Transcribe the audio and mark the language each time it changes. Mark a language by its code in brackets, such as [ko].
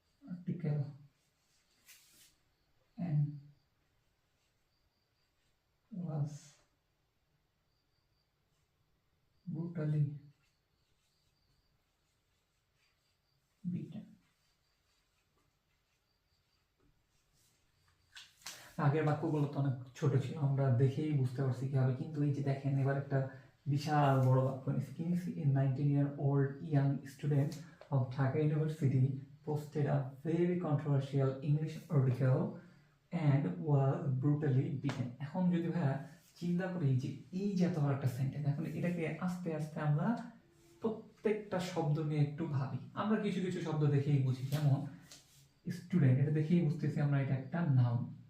[en] article and was brutally beaten. [bn] আগের বাক্যগুলো তো অনেক ছোট ছিল, আমরা দেখেই বুঝতে পারছি কি হবে। কিন্তু এই যে দেখেন, এবার একটা বিশাল বড় বাক্য নিচ্ছি। কি নিচ্ছি? [en] A 19-year-old young student of Dhaka University posted a very controversial English article and was brutally beaten. [bn] এখন যদি ভাইয়া চিন্তা করি যে এই যে এত বড় একটা সেন্টেন্স, এখন এটাকে আস্তে আস্তে আমরা প্রত্যেকটা শব্দ নিয়ে একটু ভাবি। আমরা কিছু কিছু শব্দ দেখেই বুঝি, যেমন স্টুডেন্ট, এটা দেখেই বুঝতেছি আমরা এটা একটা নাউন।